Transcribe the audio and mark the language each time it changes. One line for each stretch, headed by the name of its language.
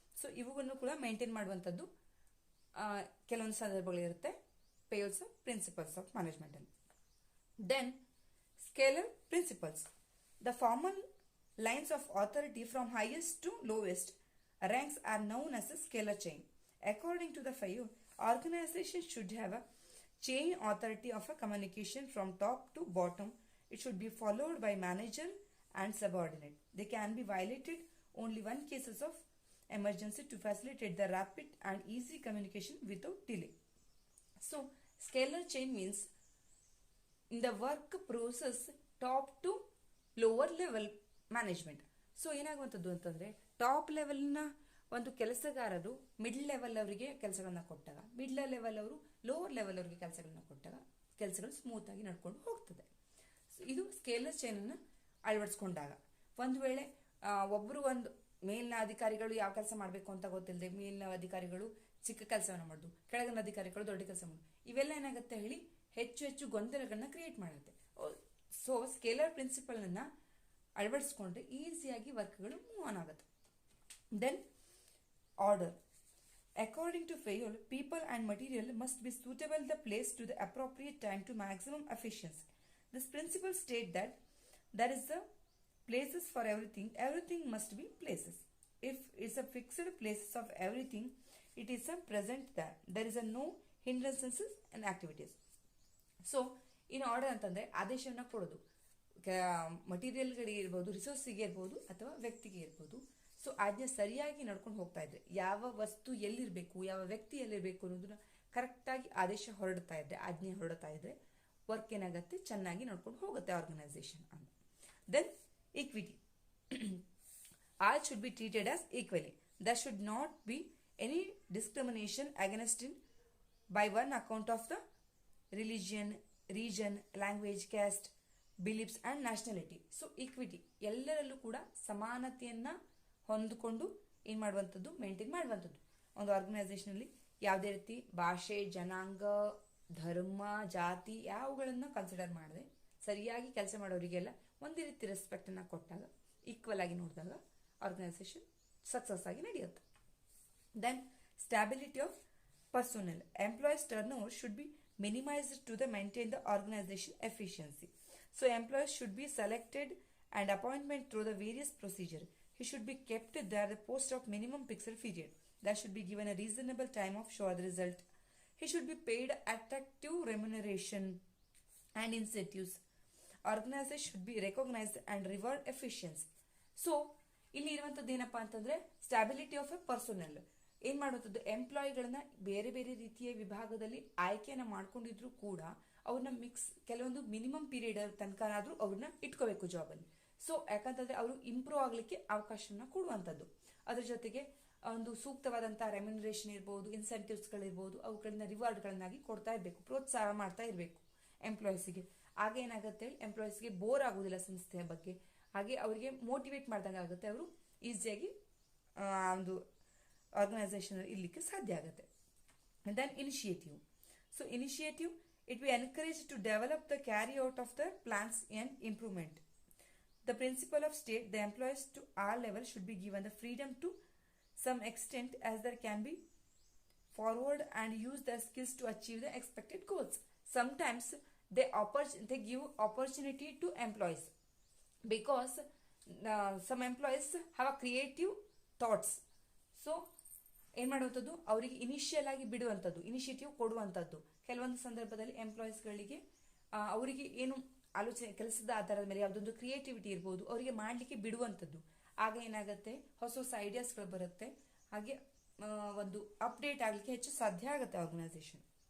Kannada: So ಇವುಗಳನ್ನು ಕೂಡ maintain ಮಾಡುವಂಥದ್ದು ಕೆಲವೊಂದು ಸಂದರ್ಭಗಳಿರುತ್ತೆ
English: Fayol's principles of management
Kannada: ಅಲ್ಲಿ.
English: Then scalar principles. The formal lines of authority from highest to lowest ranks are known as a scalar chain. According to the Fayol, organization should have a chain authority of a communication from top to bottom. It should be followed by manager and subordinate. They can be violated only when cases of emergency to facilitate the rapid and easy communication without delay. So, scalar chain means in the work process top to lower level management.
Kannada: So ಏನಾಗುವಂಥದ್ದು ಅಂತಂದರೆ, top ಲೆವೆಲ್ನ ಒಂದು ಕೆಲಸಗಾರರು middle level ಅವರಿಗೆ ಕೆಲಸಗಳನ್ನ ಕೊಟ್ಟಾಗ, middle level ಅವರು lower level ಅವರಿಗೆ ಕೆಲಸಗಳನ್ನ ಕೊಟ್ಟಾಗ ಕೆಲಸಗಳು ಸ್ಮೂತ್ ಆಗಿ ನಡ್ಕೊಂಡು ಹೋಗ್ತದೆ. ಇದು ಸ್ಕೇಲರ್ ಚೈನನ್ನು ಅಳವಡಿಸ್ಕೊಂಡಾಗ. ಒಂದು ವೇಳೆ ಒಬ್ಬರು ಒಂದು ಮೇಲಿನ ಅಧಿಕಾರಿಗಳು ಯಾವ ಕೆಲಸ ಮಾಡಬೇಕು ಅಂತ ಗೊತ್ತಿಲ್ಲದೆ ಮೇಲಿನ ಅಧಿಕಾರಿಗಳು ಚಿಕ್ಕ ಕೆಲಸವನ್ನು ಮಾಡೋದು, ಕೆಳಗಿನ ಅಧಿಕಾರಿಗಳು ದೊಡ್ಡ ಕೆಲಸ ಮಾಡೋದು, ಇವೆಲ್ಲ ಏನಾಗುತ್ತೆ ಹೇಳಿ ಹೆಚ್ಚು ಹೆಚ್ಚು ಗೊಂದಲಗಳನ್ನ ಕ್ರಿಯೇಟ್ ಮಾಡುತ್ತೆ. ಸೊ ಸ್ಕೇಲರ್ ಪ್ರಿನ್ಸಿಪಲ್ನ ಅಳವಡಿಸ್ಕೊಂಡ್ರೆ ಈಸಿಯಾಗಿ ವರ್ಕ್ಗಳು ಮೂವ್ ಆನ್ ಆಗುತ್ತೆ.
English: Then order. According to Fayol, people and material must be suitable the place to the appropriate time to maximum efficiency. This principle states that there is a places for everything. Everything must be places. If it's a fixed places of everything, it is a present there. There is a no hindrances and activities. So, in order
Kannada: ಅಂತಂದ್ರೆ ಆದೇಶವನ್ನು ಕೊಡೋದು ಮಟೀರಿಯಲ್ಗಳಿಗೆ ಇರ್ಬೋದು, ರಿಸೋರ್ಸಿಗೆ ಇರ್ಬೋದು ಅಥವಾ ವ್ಯಕ್ತಿಗೆ ಇರ್ಬೋದು. So ಆಜ್ಞೆ ಸರಿಯಾಗಿ ನಡ್ಕೊಂಡು ಹೋಗ್ತಾ ಇದ್ರೆ, ಯಾವ ವಸ್ತು ಎಲ್ಲಿರಬೇಕು, ಯಾವ ವ್ಯಕ್ತಿ ಎಲ್ಲಿರಬೇಕು ಅನ್ನೋದನ್ನ ಕರೆಕ್ಟಾಗಿ ಆದೇಶ ಹೊರಡ್ತಾ ಇದ್ರೆ, ಆಜ್ಞೆ ಹೊರಡ್ತಾ ಇದ್ರೆ ವರ್ಕ್ ಏನಾಗುತ್ತೆ, ಚೆನ್ನಾಗಿ ನಡ್ಕೊಂಡು ಹೋಗುತ್ತೆ ಆರ್ಗನೈಸೇಷನ್ ಅಂತ.
English: Then equity. All should be treated as equally. There should not be any discrimination against in by one account of the religion, region, language, caste, beliefs and nationality.
Kannada: So equity, ಎಲ್ಲರಲ್ಲೂ ಕೂಡ ಸಮಾನತೆಯನ್ನು ಹೊಂದಿಕೊಂಡು ಏನು ಮಾಡುವಂಥದ್ದು, maintain ಮಾಡುವಂಥದ್ದು. ಒಂದು ಆರ್ಗನೈಸೇಷನಲ್ಲಿ ಯಾವುದೇ ರೀತಿ ಭಾಷೆ, ಜನಾಂಗ, ಧರ್ಮ, ಜಾತಿ ಯಾವುಗಳನ್ನು ಕನ್ಸಿಡರ್ ಮಾಡದೆ ಸರಿಯಾಗಿ ಕೆಲಸ ಮಾಡೋರಿಗೆಲ್ಲ ಒಂದೇ ರೀತಿ ರೆಸ್ಪೆಕ್ಟನ್ನು ಕೊಟ್ಟಾಗ, ಈಕ್ವಲ್ ಆಗಿ ನೋಡಿದಾಗ ಆರ್ಗನೈಸೇಷನ್ ಸಕ್ಸಸ್ ಆಗಿ ನಡೆಯುತ್ತೆ.
English: Then stability of personnel. Employees turn over should be minimized to the maintain the organization efficiency. So employees should be selected and appointment through the various procedure. He should be kept there the post of minimum fixed period. That should be given a reasonable time of show the result. He should be paid attractive remuneration and incentives. Organizers should be recognized and reward efficiency. So
Kannada: ಇಲ್ಲಿ ಇರುವಂಥದ್ದು ಏನಪ್ಪಾ ಅಂತಂದ್ರೆ
English: Stability of a personnel.
Kannada: ಏನ್ ಮಾಡುವಂಥದ್ದು, ಎಂಪ್ಲಾಯಿಗಳನ್ನ ಬೇರೆ ಬೇರೆ ರೀತಿಯ ವಿಭಾಗದಲ್ಲಿ ಆಯ್ಕೆಯನ್ನ ಮಾಡ್ಕೊಂಡಿದ್ರು ಕೂಡ ಅವ್ರನ್ನ ಕೆಲವೊಂದು ಮಿನಿಮಮ್ ಪೀರಿಯಡ್ ತನಕನಾದ್ರೂ ಅವ್ರನ್ನ ಇಟ್ಕೋಬೇಕು ಜಾಬಲ್ಲಿ. ಸೊ ಯಾಕಂತಂದ್ರೆ ಅವರು ಇಂಪ್ರೂವ್ ಆಗ್ಲಿಕ್ಕೆ ಅವಕಾಶವನ್ನ ಕೊಡುವಂಥದ್ದು. ಅದ್ರ ಜೊತೆಗೆ ಒಂದು ಸೂಕ್ತವಾದಂತಹ ರೆಮ್ಯುನರೇಷನ್ ಇರ್ಬೋದು, ಇನ್ಸೆಂಟಿವ್ಸ್ಗಳಿರ್ಬೋದು, ಅವುಗಳನ್ನ ರಿವಾರ್ಡ್ಗಳನ್ನಾಗಿ ಕೊಡ್ತಾ ಇರಬೇಕು, ಪ್ರೋತ್ಸಾಹ ಮಾಡ್ತಾ ಇರಬೇಕು ಎಂಪ್ಲಾಯೀಸ್ಗೆ. ಆಗ ಏನಾಗುತ್ತೆ, ಎಂಪ್ಲಾಯೀಸ್ಗೆ ಬೋರ್ ಆಗುದಿಲ್ಲ ಸಂಸ್ಥೆಯ ಬಗ್ಗೆ, ಹಾಗೆ ಅವರಿಗೆ ಮೋಟಿವೇಟ್ ಮಾಡ್ದಂಗೆ ಆಗುತ್ತೆ, ಅವರು ಈಸಿಯಾಗಿ ಒಂದು ಆರ್ಗನೈಸೇಷನ್ ಇರ್ಲಿಕ್ಕೆ ಸಾಧ್ಯ ಆಗುತ್ತೆ.
English: Then initiative. So initiative, it we encourage to develop the carry out of the plans and improvement. The principle of state the employees to all level should be given the freedom to some extent as there can be forward and use the skills to achieve the expected goals. Sometimes they give opportunity to employees because some employees have a creative thoughts. So
Kannada: ಏನು ಮಾಡುವಂಥದ್ದು, ಅವರಿಗೆ initial ಆಗಿ ಬಿಡುವಂಥದ್ದು, initiative ಕೊಡುವಂಥದ್ದು. ಕೆಲವೊಂದು ಸಂದರ್ಭದಲ್ಲಿ ಎಂಪ್ಲಾಯೀಸ್ಗಳಿಗೆ ಅವರಿಗೆ ಏನು ಆಲೋಚನೆ, ಕೆಲಸದ ಆಧಾರದ ಮೇಲೆ ಯಾವುದೊಂದು ಕ್ರಿಯೇಟಿವಿಟಿ ಇರ್ಬೋದು, ಅವರಿಗೆ ಮಾಡಲಿಕ್ಕೆ ಬಿಡುವಂಥದ್ದು. ಆಗ ಏನಾಗುತ್ತೆ, ಹೊಸ ಹೊಸ ಐಡಿಯಾಸ್ಗಳು ಬರುತ್ತೆ, ಹಾಗೆ ಒಂದು ಅಪ್ಡೇಟ್ ಆಗಲಿಕ್ಕೆ ಹೆಚ್ಚು ಸಾಧ್ಯ ಆಗುತ್ತೆ ಆರ್ಗನೈಸೇಷನ್.